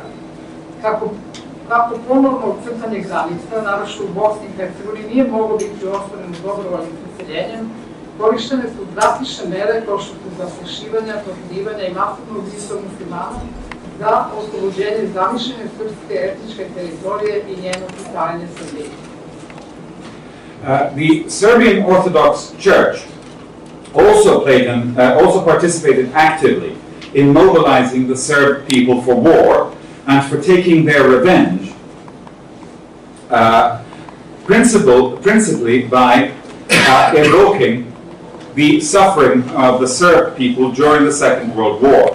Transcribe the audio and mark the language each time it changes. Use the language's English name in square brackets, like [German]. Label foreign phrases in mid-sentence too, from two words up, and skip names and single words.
[Serbian] Kako ponovno crtanje granica, naročito u Bosni I Hercegovini, nije moglo biti ostvareno dobrovoljnim preseljenjem, korištene su drastične mere kao što su zastrašivanja, torturivanja I masovno ubistvo muslimana za oslobođenje zamišljene srpske etničke teritorije I njeno pripajanje Srbiji. [English] The Serbian Orthodox Church also participated actively in mobilizing the Serb people for war and for taking their revenge, principally by evoking the suffering of the Serb people during the Second World War.